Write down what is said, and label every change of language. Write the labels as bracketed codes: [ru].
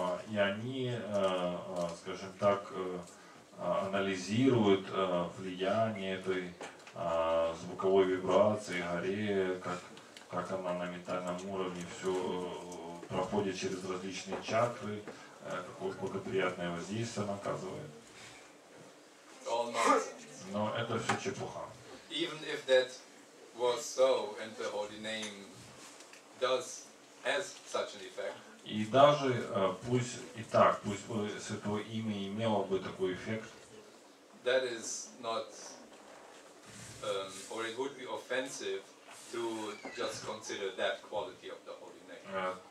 [ru] И они, скажем так, анализируют влияние этой звуковой вибрации, горе, как она на ментальном уровне все проходит через различные чакры, какое благоприятное воздействие она оказывает. Но это все чепуха. [en] Even if that was so and the holy name has such an effect. [ru] И даже пусть и так, пусть бы Святое Имя имело бы такой эффект, [en] that is not, or it would be offensive to just consider that quality of the holy name.